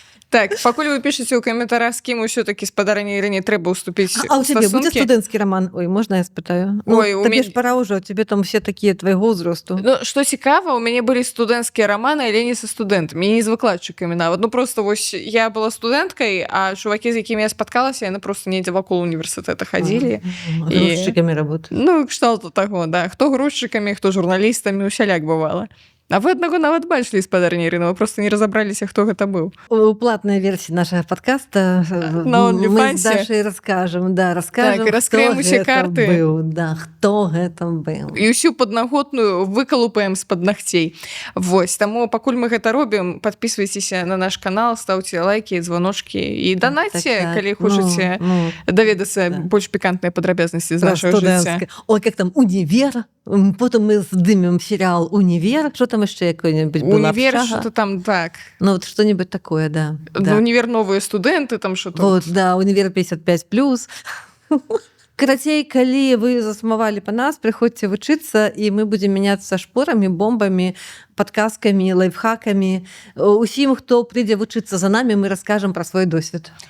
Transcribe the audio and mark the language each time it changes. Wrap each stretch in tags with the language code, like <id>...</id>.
<be>Так, пакуль вы пішаце ў каментарах, з кім ўсё-такі спадарня Ірыне трэба ўступіць</be> <ru>А у тебе будет студэнцкі роман? Ой, можно я спытаю? Ой, ну, тебе ж пора уже, у тебе там все такие твоего возрасту.</ru> <be>Ну, што цікава, у мяне былі студэнцкія романы, але не са студэнтамі, не з выкладчыкамі нават. Ну, просто вось я была студэнткай, а чувакі, з якімі я спаткалася, яны просто недзе вакол універсітэта хадзілі.</be> <ru>Грузчыкамі работают.</ru> <be>Ну, кшталту таго, да. Хто грузчыкамі, хто журналістамі, усяляк бывала. А вы аднаго нават бачылі, спадарня Ірына, вы просто не разабраліся, хто гэта быў.</be> <ru>У платной версии нашего подкаста мы с Дашей расскажем,</ru> <be>так, раскрыем усе карты. Быў, да, хто гэта быў. І ўсю паднаготную выкалупаем з-пад нагцей. Вось, таму пакуль мы гэта робім,</be> <ru>подписывайтеся на наш канал, ставьте лайки,</ru> <be>звоночки і данатьте, калі хочаце даведацца больш пікантныя падрабязнасці з нашего жыцця.</be> <ru>Ой, как там универ, потом мы здымем сериал «Универ», что там еще какой-нибудь был? Универ, что-то там, так. Ну, вот что-нибудь такое, да. Универ новые студенты, там что-то. Вот, да, универ 55+.</ru> <be>Карацей, калі вы засумавалі па нас, прыходзьце вучыцца, і мы будзем мяняцца шпорамі, бомбамі, падказкамі, лайфхакамі. Усім, хто прыйдзе вучыцца за намі, мы раскажам пра свой досвед.</be>